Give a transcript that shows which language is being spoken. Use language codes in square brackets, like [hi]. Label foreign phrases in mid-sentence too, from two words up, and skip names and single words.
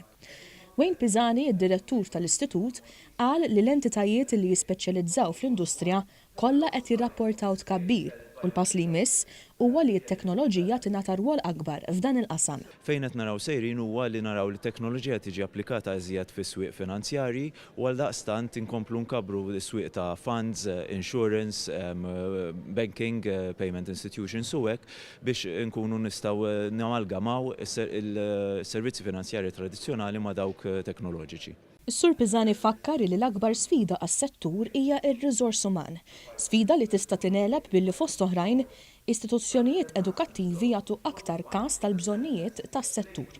[mt] Wayne Pisani, id-direttur tal-Istitut, qal li l-entitajiet li jispeċjalizzaw fl-industrija kollha qed jirrapportaw tkabbir u l-pass li jmiss huwa li t-teknoloġija tingħata rwol akbar f'dan il-qasam. Fejn qed naraw sejrin huwa li naraw li t-teknoloġija tiġi applikata iżjed fis-swieq finanzjarji u għaldaqstant inkomplu nkabru s-swieq ta' [en] funds, insurance, banking, payment institutions [mt] u hekk biex nkunu nistgħu namalgamaw is-servizzi finanzjarji tradizzjonali ma' dawk teknoloġiċi. Is-Sur Pisani fakkar li l-akbar sfida għas-settur hija r-riżors uman, sfida li tista' tingħeleb billi fost oħrajn istituzzjonijiet edukattivi jagħtu aktar każ tal-bżonnijiet tas-settur.